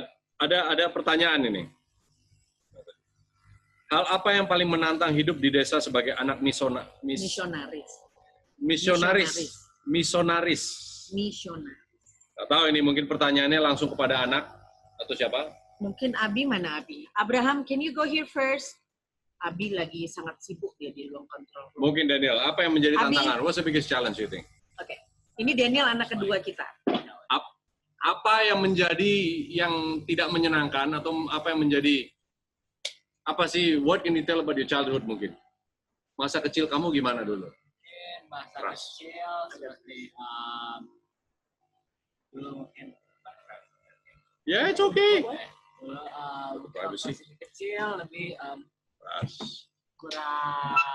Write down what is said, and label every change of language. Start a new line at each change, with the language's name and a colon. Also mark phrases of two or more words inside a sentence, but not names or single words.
Indonesian: ada pertanyaan ini. Hal apa yang paling menantang hidup di desa sebagai anak misionaris? Gak tahu ini mungkin pertanyaannya langsung kepada anak atau siapa? Mungkin Abi, mana Abi?
English: Abraham, can you go here first?
Indonesian: Abi lagi sangat sibuk dia di ruang kontrol. Mungkin Daniel, apa yang menjadi tantangan?
English: What's the biggest challenge you think?
Indonesian: Oke, ini Daniel anak kedua kita. Apa yang menjadi yang tidak menyenangkan atau apa yang menjadi
English: what can you tell about your childhood
Indonesian: mungkin? Masa kecil kamu gimana dulu? Masa kecil seperti dulu mungkin
English: it's okay.
Indonesian: Dulu masih kecil lebih kurang